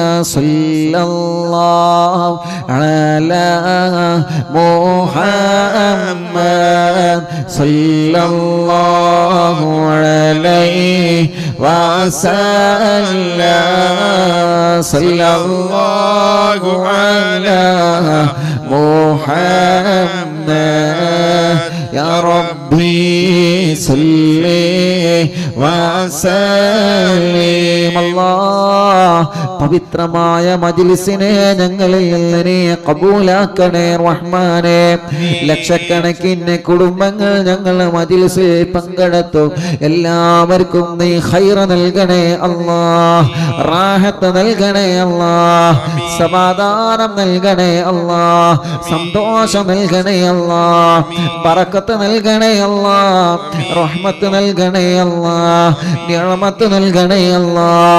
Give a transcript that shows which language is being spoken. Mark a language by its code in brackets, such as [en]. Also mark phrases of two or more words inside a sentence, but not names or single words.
[ar] صلى الله على محمد صلى الله عليه وسلم. صلى الله على محمد. يا ربي صل وسلم. [ml] الله പവിത്രമായ മജ്ലിസിനെ ഞങ്ങളിൽ നിന്ന് നീ കബൂലാക്കണേ റഹ്മാനേ. ലക്ഷക്കണക്കിന് കുടുംബങ്ങൾ ഞങ്ങൾ മജ്ലിസിൽ പങ്കെടുത്തു. എല്ലാവർക്കും നീ ഖൈർ നൽകണേ അല്ലാഹ്, റാഹത്ത് നൽകണേ അല്ലാഹ്, സമാധാനം നൽകണേ അല്ലാഹ്, സന്തോഷം നൽകണേ അല്ലാഹ്, ബറക്കത്ത് നൽകണേ അല്ലാഹ്, റഹ്മത്ത് നൽകണേ അല്ലാഹ്, നിഅമത്ത് നൽകണേ അല്ലാഹ്.